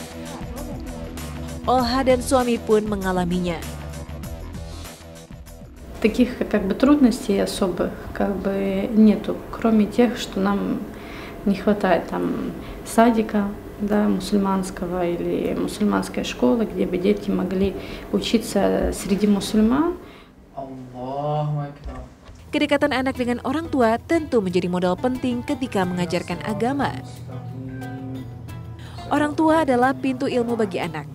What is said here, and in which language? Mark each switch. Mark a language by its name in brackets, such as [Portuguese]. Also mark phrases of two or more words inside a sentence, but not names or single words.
[Indonesian] Olha dan suami pun mengalaminya. [Russian] Таких как бы трудностей особых как бы нету, кроме тех, что нам не хватает там садика, да, мусульманского или мусульманской школы, где бы дети могли учиться среди мусульман. [Indonesian] Kedekatan anak dengan orang tua tentu menjadi modal penting ketika mengajarkan agama. Orang tua adalah pintu ilmu bagi anak.